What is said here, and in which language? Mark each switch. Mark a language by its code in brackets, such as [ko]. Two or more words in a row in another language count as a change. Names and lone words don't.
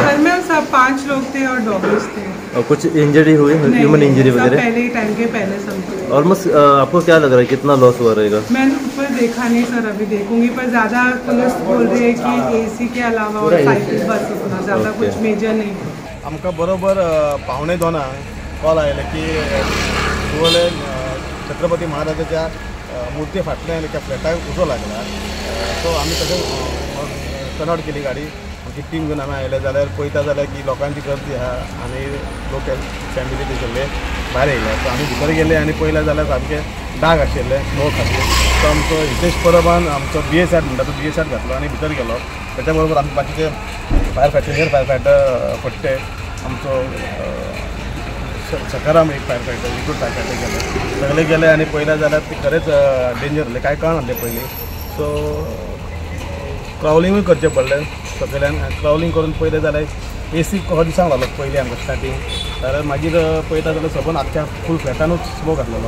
[hi] घर में सब 5 लोग थे और डॉगीज थे। और कुछ इंजरी हुई [en] human injury [hi] वगैरह? पहले ही टाइम के पहले सब। ऑलमोस्ट आपको क्या लग रहा है कितना लॉस हुआ रहेगा? मैंने ऊपर देखा नहीं सर अभी देखूंगी पर ज़्यादा पुलिस बोल रही है कि एसी के अलावा और साइकिल बस उतना ज़्यादा कुछ मेजर नहीं है। [kok] आमकां बरोबर 1:15 कॉल आयले की शिवोले छत्रपती महाराजाच्या मूर्ती फाटल्यान एका फ्लॅटाक उजो लागला। सो आमी तशें [en] turn out [kok] केली गाडी आमची टीम घेवन आमी आयले जाल्यार पळयता जाल्यार की लोकांची गर्दी आहा आनी लोक फॅमिली तेजेले भायर येयले। सो आमी भितर गेले आनी पळयलें जाल्यार सामकें डाग आशिल्ले स्मोक खातीर। सो आमचो हितेश परबान आमचो BS शर्ट म्हणटा तो BS शर्ट घातलो आनी भितर गेलो। त्याच्या बरोबर आमी बाकीचे [en] fire fighter [kok] पट्टे आमचो सकाराम एक [en] fire fighter recruit fire fighter [kok] सगळे गेले आनी पळयलें जाल्यार ती खरेंच डेंजर आसलें कांय कळनासलें पयलीं। सो क्रावलिंगूय करचें पडलें सकयल्यान क्रावलिंग करून पळयलें जाल्यार एसी हो दिसांक लागलो पयलीं आमकां स्टार्टींग जाल्यार मागीर पळयता जाल्यार सबंद आख्या फूल फ्लॅटानूच स्मोक आसलेलो।